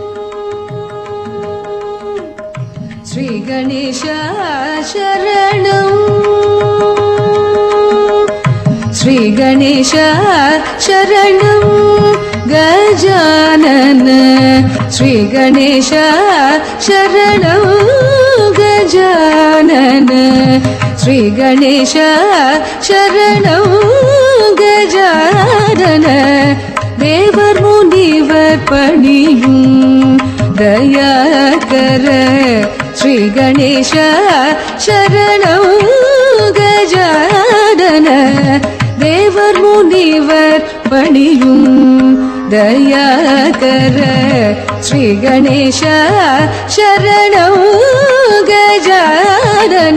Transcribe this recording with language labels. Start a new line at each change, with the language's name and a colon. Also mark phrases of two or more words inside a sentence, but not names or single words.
Sanskrit: ಶ್ರೀ ಗಣೇಶ ಶರಣಂ, ಶ್ರೀ ಗಣೇಶ ಶರಣಂ ಗಜಾನನ, ಶ್ರೀ ಗಣೇಶ ಶರಣಂ ಗಜಾನನ, ಶ್ರೀ ಗಣೇಶ ಶರಣಂ ಗಜಾನನ.
Tamil: தேவர் முனிவர் பணியும் தயாகர
Sanskrit: ஸ்ரீ கணேச சரணம் கஜானன.
Tamil: தேவர் முனிவர் பணியும் தயாகர
Sanskrit: ஸ்ரீ கணேச சரணம் கஜானன.